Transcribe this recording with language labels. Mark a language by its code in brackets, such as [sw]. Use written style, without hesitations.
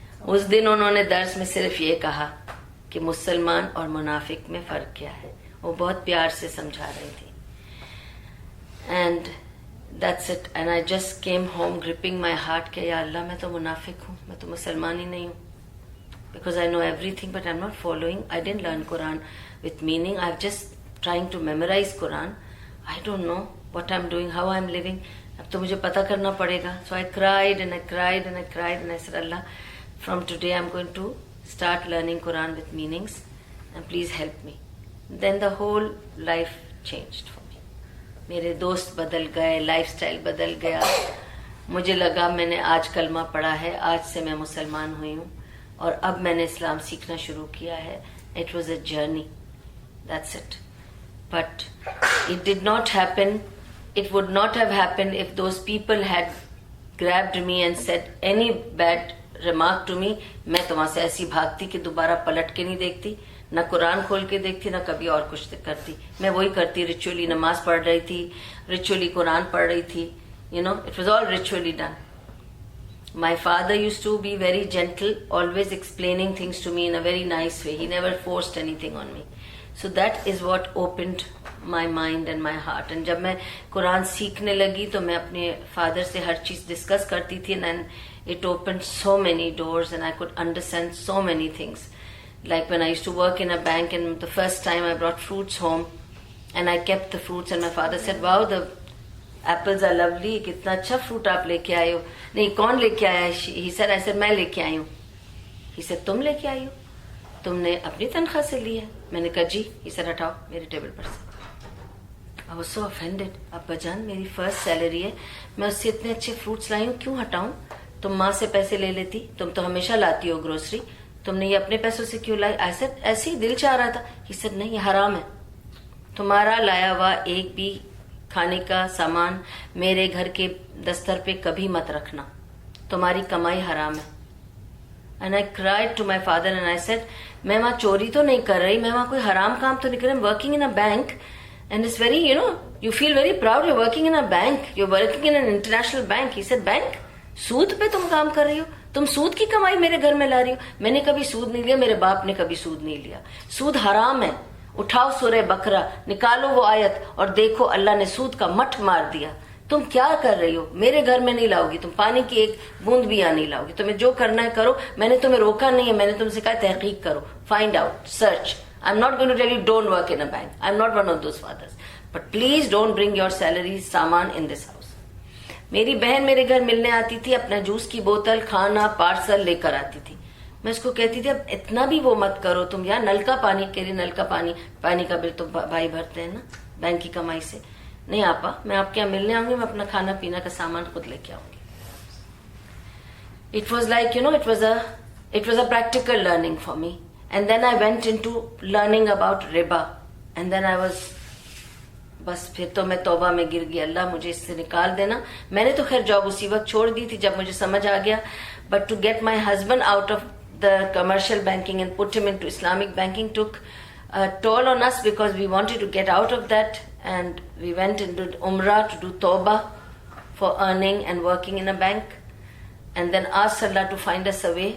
[hi] उस दिन उन्होंने दर्स में सिर्फ ये कहा कि मुसलमान और मुनाफिक में फ़र्क क्या है. वो बहुत प्यार से समझा रही थी. [en] And that's it. And I just came home gripping my heart [hi] कि या अल्लाह मैं तो मुनाफिक हूँ, मैं तो मुसलमान ही नहीं हूँ. [en] Because I know everything but I'm not following. I didn't learn Quran with meaning. I'm just trying to memorize Quran. I don't know what I'm doing, how I'm living. [hi] अब तो मुझे पता करना पड़ेगा. [en] So I cried and I cried and I cried and I said, Allah, from today I'm going to start learning Quran with meanings and please help me. Then the whole life changed for me. [hi] मेरे दोस्त बदल गए, lifestyle बदल गया. मुझे लगा मैंने आज कलमा पढ़ा है, आज से मैं मुसलमान हुई हूँ और अब मैंने इस्लाम सीखना शुरू किया है. [en] It was a journey. That's it. But it did not happen. It would not have happened if those people had grabbed me and said any bad remark to me. [hi] मैं तो वहाँ से ऐसी भागती कि दोबारा पलट के नहीं देखती, ना कुरान खोल के देखती, ना कभी और कुछ करती. मैं वही करती, रिचुअली नमाज पढ़ रही थी, रिचुअली कुरान पढ़ रही थी. [en] You know, it was all ritually done. My father used to be very gentle, always explaining things to me in a very nice way. He never forced anything on me. So that is what opened my mind and my heart. [hi] And जब मैं कुरान सीखने लगी तो मैं अपने father से हर चीज़ discuss करती थी, [en] and it opened so many doors and I could understand so many things. Like when I used to work in a bank and the first time I brought fruits home and I kept the fruits and my father said, wow, the apples are lovely, [hi] कितना अच्छा fruit आप लेके आए हो. नहीं, कौन लेके आया है? [en] He said, I said, [hi] मैं लेके आई हूँ. [en] He said, [hi] तुम लेके आई हो? तुमने अपनी तनख्वाह से लिया? मैंने कहा जी. [en] He said, [hi] हटाओ मेरे टेबल पर से. [en] I was so offended. [hi] अब्बा जान, मेरी फर्स्ट सैलरी है, मैं उससे इतने अच्छे फ्रूट्स लाई हूँ, क्यों हटाऊं? तुम माँ से पैसे ले लेती, तुम तो हमेशा लाती हो ग्रोसरी, तुमने ये अपने पैसों से क्यों लाई? [en] I said, [hi] ऐसे ही दिल चाह रहा था. [en] He said, [hi] नहीं, ये हराम है. तुम्हारा लाया हुआ एक भी खाने का सामान मेरे घर के दस्तर पे कभी मत रखना, तुम्हारी कमाई हराम है. [en] And I cried to my father and I said, [hi] मैं वहाँ चोरी तो नहीं कर रही, मैं वहाँ कोई हराम काम तो नहीं कर रही. [en] I'm working in a bank and it's very, you know, you feel very proud, you're working in a bank, you're working in an international bank. He said, bank? [hi] सूद पे तुम काम कर रही हो, तुम सूद की कमाई मेरे घर में ला रही हो. मैंने कभी सूद नहीं लिया, मेरे बाप ने कभी सूद नहीं लिया. सूद हराम है. उठाओ सूरह बकरा, निकालो वो आयत और देखो अल्लाह ने सूद का मठ मार दिया. तुम क्या कर रही हो? मेरे घर में नहीं लाओगी, तुम पानी की एक बूंद भी यहाँ नहीं लाओगी. तुम्हें जो करना है करो, मैंने तुम्हें रोका नहीं है, मैंने तुमसे कहा तहकीक करो, [en] Find out, search. I am not going to tell you don't work in a bank. I am not one of those fathers, but please don't bring your salary सामान in this house. [hi] मेरी बहन मेरे घर मिलने आती थी, अपना juice की बोतल, खाना, पार्सल लेकर आती थी. मैं उसको कहती थी अब इतना भी वो मत करो तुम यार, नल का पानी के लिए, नल का पानी का बिल तो भाई भरते हैं ना बैंक की कमाई से. नहीं आपा, मैं आपके यहाँ मिलने आऊंगी, मैं अपना खाना पीना का सामान खुद लेके आऊंगी. [en] It was like, you know, it was a practical learning for me. And then I went into learning about रिबा and then I was, [hi] बस फिर तो मैं तौबा में गिर गई. अल्लाह मुझे इससे निकाल देना. मैंने तो खैर जॉब उसी वक्त छोड़ दी थी जब मुझे समझ आ गया, [en] But to get my husband out of the commercial banking and put him into Islamic banking took a toll on us because we wanted to get out of that, and we went into Umrah to do Tawbah for earning and working in a bank, and then asked Allah to find us a way.